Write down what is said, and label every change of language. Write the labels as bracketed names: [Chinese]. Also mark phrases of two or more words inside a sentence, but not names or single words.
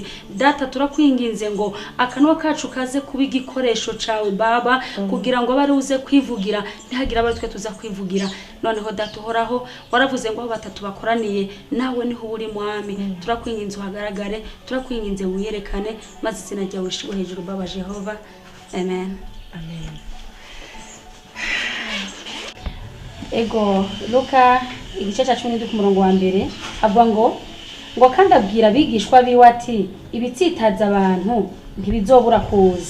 [Rundi] Data turakwinginze ngo akanwa kacu kaze kuba igikoresho cawe Baba, kugira ngo bari uze kwivugira, ntihagira bari twe tuza kwivugira. Noneho data uhoraho, waravuze ngo batatu bakoraniye nawe niho uri mwami. Turakwinginze uhagaragare, turakwinginze wiyerekane, maze izina ryawe rishigwe hejuru Baba Jehova. Amen. Amen. Ego Luka igice cya 10 ku murongo wa mbere avuga ngo kandi abwira abigishwa biwe ati ibitsitaza abantu ntibizobura kuza.